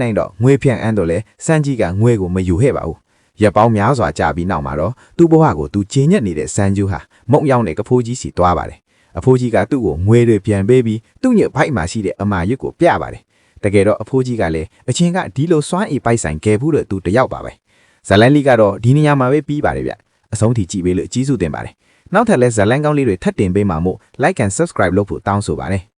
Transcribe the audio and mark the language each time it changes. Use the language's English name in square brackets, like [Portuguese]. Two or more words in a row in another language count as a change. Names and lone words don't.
[Burmese] နိုင်တော့ငွေဖြန့်အန်းတော့လဲစန်ဂျီကငွေကိုမယူခဲ့ပါဘူးရက်ပေါင်းများစွာကြာပြီးနောက်မှာတော့သူ့ဘဝကိုသူကျဉ်ညက်နေတဲ့စန်ဂျူဟာမုံရောက်တဲ့ကဖိုးကြီးစီသွားပါတယ်အဖိုးကြီးကသူ့ကိုငွေတွေပြန်ပေးပြီးသူ့ညဘိုက်မှာရှိတဲ့အမာရွတ်ကိုပြပါတယ်တကယ်တော့အဖိုးကြီးကလည်းအချင်းကဒီလိုစွမ်းအင်ပိုက်ဆိုင်ခဲ့ဘူးလို့သူတယောက်ပါပဲဇလန်လီကတော့ဒီနေရာမှာပဲပြီးပါတယ်ဗျအဆုံးထိကြည့်ပေးလို့အကြီးစုတင်ပါတယ်နောက်ထပ်လဲဇလန်ကောင်းလေးတွေထပ်တင်ပေးမှာမို့ [English] like and subscribe [Burmese] လုပ်ဖို့တောင်းဆိုပါတယ်